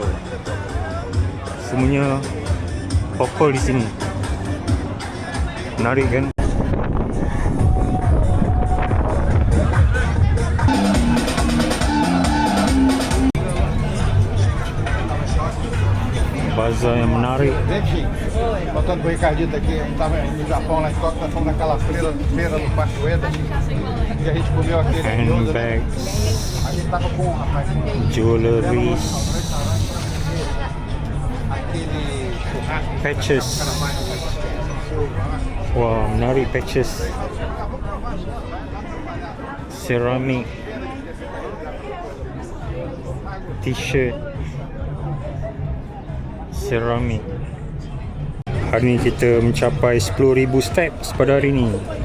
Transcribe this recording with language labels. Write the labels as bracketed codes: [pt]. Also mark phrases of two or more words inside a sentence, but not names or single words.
[ms] Semuanya purple di sini. Menarik kan? Bazar yang menarik. [pt] Botando o Ricardito aqui, a gente estava no Japão, lá em Tóquio, nós fomos naquela feira no Parque Ueda, que a gente comeu aquele gyoza, né? Handbags, A gente tava com, rapaz, com jewelries, aquele churrasco. patches. [ms] Wah, menarik patches. [en] Ceramic, t-shirt, ceramic. [ms] Hari ni kita mencapai 10,000 steps pada hari ni.